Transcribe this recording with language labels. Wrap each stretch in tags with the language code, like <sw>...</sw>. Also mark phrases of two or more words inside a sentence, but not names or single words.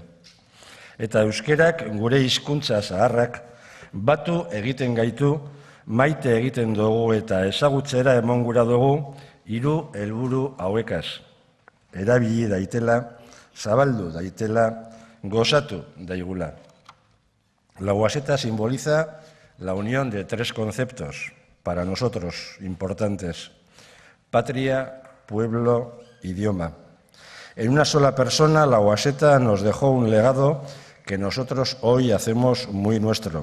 <eu>Eta euskerak gure hizkuntza zaharrak batu egiten gaitu, maite egiten dugu eta ezagutzera emon gura dugu hiru helburu hauekaz. Erabili daitela, zabaldu daitela, gozatu daigula.</eu> <es>Lauaxeta simboliza la unión de tres conceptos, para nosotros importantes: patria, pueblo, idioma. En una sola persona, Lauaxeta nos dejó un legado que nosotros hoy hacemos muy nuestro.</es>